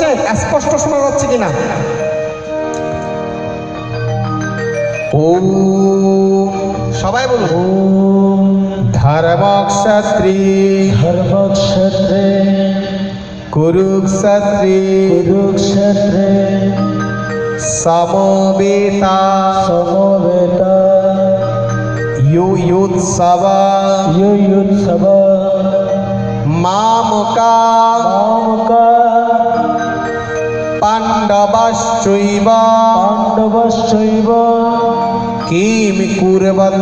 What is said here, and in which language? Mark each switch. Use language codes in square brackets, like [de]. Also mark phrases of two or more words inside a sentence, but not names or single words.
[bn] স্পষ্ট শোনা যাচ্ছে কিনা? ও সবাই বলুন। [sa] ধর্মক্ষত্রে ধর্মক্ষেত্রে কুরুক্ষেত্রে কুরুক্ষেত্রে সমবেতা সমবেতা युयुत्सव युयुत्सव मामुका मामुका पाण्डवश्चैव पाण्डवश्चैव किं कुर्वत